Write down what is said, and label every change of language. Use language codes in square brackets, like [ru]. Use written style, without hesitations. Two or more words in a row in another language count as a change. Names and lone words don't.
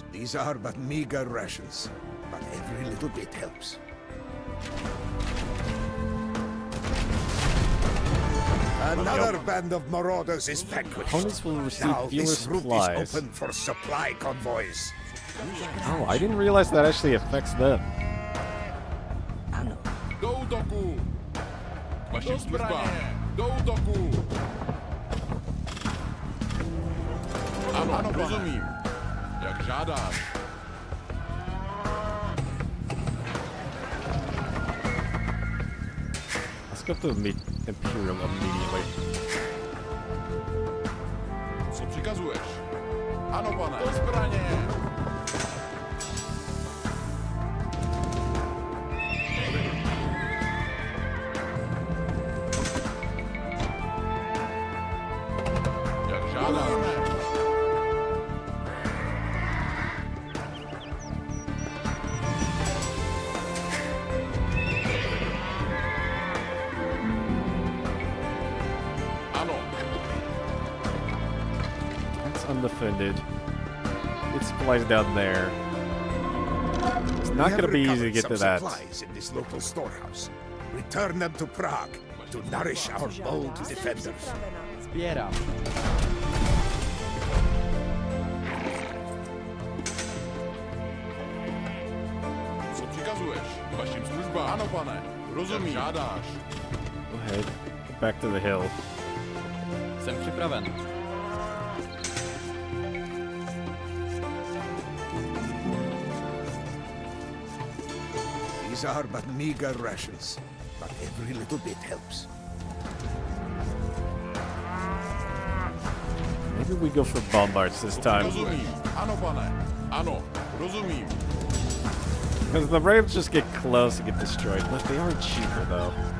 [en] These are but meager rations, but every little bit helps. Another band of marauders is vanquished. opponents will receive Now fewer this route supplies. is open for supply convoys. Oh, I didn't realize that actually affects them. [cs] Ano. Do útoku. Vaším službám. Do útoku. Ano, ano, rozumím. Jak žádáš. [en] Let's go to the Imperial immediately. [cs] Co přikazuješ? Ano, pane. Do zbraně. Jak žádáme. Ano, [en] That's undefended. Get supplies down there. It's not We going to have be easy to recovered get to some that. supplies in this local storehouse. Return them to Prague to nourish our bold defenders. [cs] Sbírám. co přikazuješ? Vaším službám. Ano, pane. Rozumím. Jak žádáš. [en] Go ahead. Get back to the hill. [cs] Jsem připraven. [en] These are but meager rations, but every little bit helps. Maybe we go for bombards this time. [cs] Rozumím. Ano, pane. Ano, rozumím. [en] Because the Rams just get close and get destroyed. But they are cheaper, though.